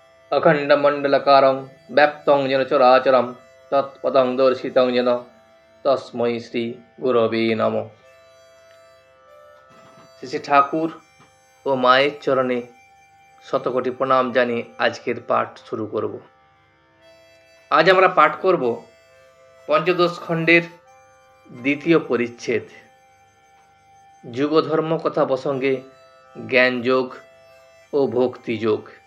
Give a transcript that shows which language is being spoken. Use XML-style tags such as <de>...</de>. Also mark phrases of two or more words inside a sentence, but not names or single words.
<sa>अखण्डमण्डलकारं व्याप्तं येन चराचरं तत्पदं दर्शितं येन तस्मै শ্রী গুরবে নমঃ।</sa> <bn>শ্রী ঠাকুর ও মায়ের চরণে শতকোটি প্রণাম জানিয়ে আজকের পাঠ শুরু করব। আজ আমরা পাঠ করব পঞ্চদশ খণ্ডের দ্বিতীয় পরিচ্ছেদ, যুগধর্ম কথা প্রসঙ্গে জ্ঞানযোগ ও ভক্তিযোগ।</bn>